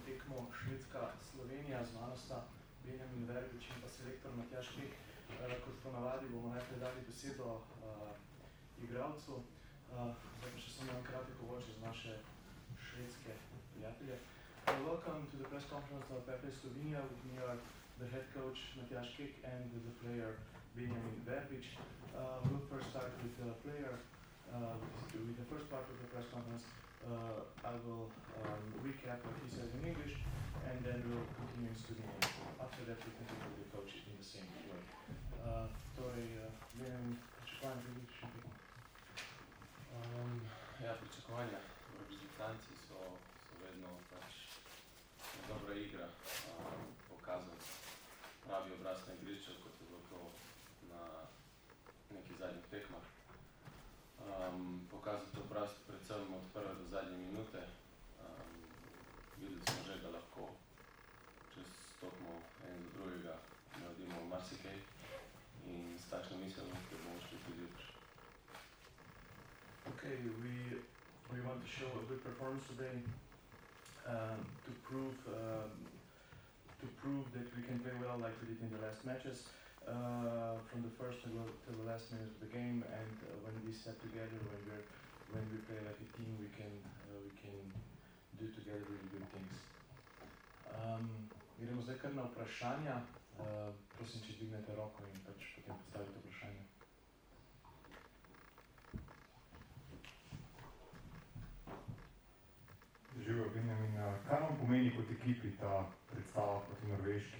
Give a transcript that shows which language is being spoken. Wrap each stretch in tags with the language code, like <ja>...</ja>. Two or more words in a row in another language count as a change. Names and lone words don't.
<sl>tekmo Švedska-Slovenija, z mano sta Benjamin Verbič in pa selektor Matjaž Kek. Kot ponavadi bomo najprej dali besedo igralcu. Zdaj pa še samo en kratek uvod za naše švedske prijatelje.</sl> <en>Welcome to the press conference of PP Slovenia. With me are the head coach Matjaž Kek and the player Benjamin Verbič. We'll first start with the player. With the first part of the press conference, I will recap what he said in English, and then we'll continue in Slovenian. After that, we continue with the coach in the same way.</en> <sl>Benjamin, pričakovanja prilično tekmo? Pričakovanja reprezentanci so vedno dobra igra, pokazati pravi obraz na igrišču, kot je bilo to na nekih zadnjih tekmah. Pokazati obraz predvsem od prve do zadnje minute. Videli smo že, da lahko čez stopimo en do drugega, naredimo marsikaj in s takšno miselnostjo bomo šli tudi jutri.</sl> <en>Okay, we want to show a good performance today to prove that we can play well like we did in the last matches. From the first to the last minute of the game, and when we step together, when we play like a team, we can do together really good things.</en> <sl>Gremo zdaj kar na vprašanja. Prosim, če dvignete roko in pač potem postavite vprašanje. Živijo, Benjamin. Kaj vam pomeni kot ekipi ta predstava proti Norveški?</sl>